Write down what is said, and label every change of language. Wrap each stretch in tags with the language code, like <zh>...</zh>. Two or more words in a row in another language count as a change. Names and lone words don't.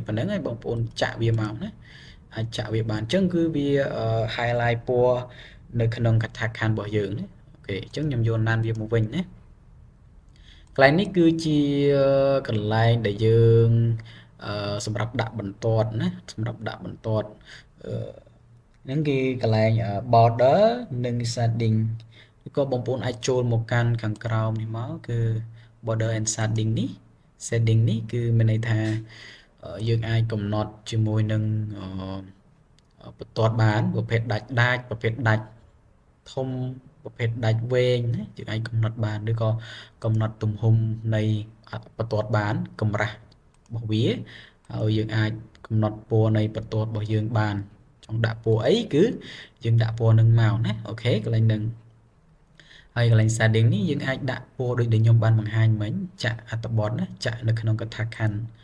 <km>ប៉ុណ្្នឹងហើយបងប្អូនចាក់វាមកណាអាចចាក់វាបានអញ្ចឹងគឺវា highlight ពណ៌នៅក្នុងកថាខណ្ឌរបស់យើងណាអូខេអញ្ចឹងខ្ញុំយកណានវាមកវិញណាកន្លែងនេះ គឺជាកន្លែងដែលយើងសម្រាប់ដាក់បន្ទាត់ណាសម្រាប់ដាក់បន្ទាត់ហ្នឹងគឺកន្លែង border និង shading ឬក៏បងប្អូនអាចចូលមកកាន់ ខាងក្រោមនេះមកគឺ</km> <en>border and shading</en> <km>នេះ shading នេះគឺមានន័យថាយើងអាចកំណត់ជាមួយ នឹងបន្ទាត់បានប្រភេទដាច់ប្រភេទដាច់ធំប្រភេទដាច់វែងណាយើងអាចកំណត់បានឬក៏កំណត់ទំហំនៃបន្ទាត់បានកម្រាស់របស់វាហើយយើងអាចកំណត់ពណ៌នៃបន្ទាត់របស់យើងបានចង់ដាក់ពណ៌អីគឺយើងដាក់ពណ៌នឹងមកណាអូខេកន្លែងហ្នឹងហើយកន្លែង shading នេះយើងអាចដាក់ពណ៌ដូចដែលខ្ញុំបានបង្ហាញមិញចាក់អត្ថបទណាចាក់នៅក្នុងកថាខណ្ឌ</km>